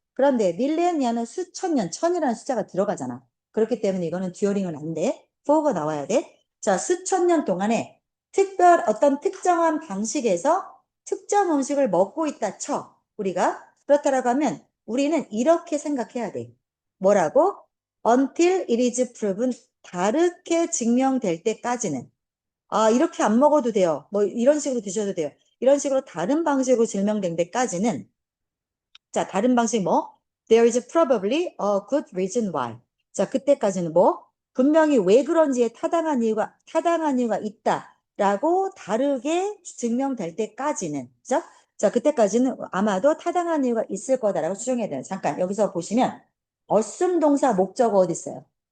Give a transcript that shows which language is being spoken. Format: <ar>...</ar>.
<ko>그런데 밀레니아는 수천 년, 천이라는 숫자가 들어가잖아. 그렇기 때문에 이거는 듀어링은 안 돼. for가 나와야 돼. 자, 수천 년 동안에 어떤 특정한 방식에서 특정 음식을 먹고 있다 쳐. 우리가. 그렇다라고 하면 우리는 이렇게 생각해야 돼. 뭐라고?</ko> <en>Until it is proven</en> <ko>다르게 증명될 때까지는. 아, 이렇게 안 먹어도 돼요. 뭐 이런 식으로 드셔도 돼요. 이런 식으로 다른 방식으로 증명된 데까지는 자, 다른 방식 뭐?</ko> <en>There is probably a good reason why.</en> <ko>자, 그때까지는 뭐? 분명히 왜 그런지에 타당한 이유가 있다라고 다르게 증명될 때까지는. 그죠? 자, 그때까지는 아마도 타당한 이유가 있을 거다라고 추정해야 돼요. 잠깐, 여기서 보시면, 어순 동사 목적어 어디 있어요?</ko>